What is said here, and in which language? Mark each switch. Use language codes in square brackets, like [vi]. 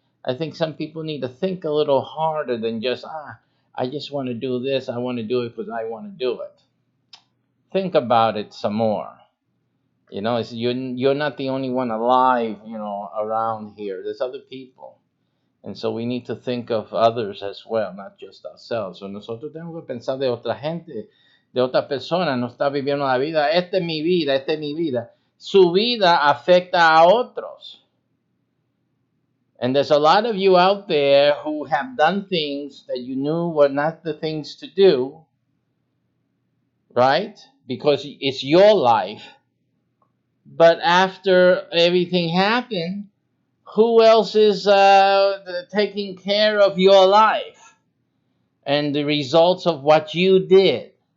[en] I think some people need to think a little harder than just, I just want to do this. I want to do it because I want to do it. Think about it some more. You're not the only one alive, around here. There's other people. And so we need to think of others as well, not just ourselves. [es] So nosotros tenemos que pensar de otra gente, de otra persona. No está viviendo la vida. Esta es mi vida, esta es mi vida. Su vida afecta a otros. [en] And there's a lot of you out there who have done things that you knew were not the things to do, right? Because it's your life. But after everything happened, who else is taking care of your life and the results of what you did?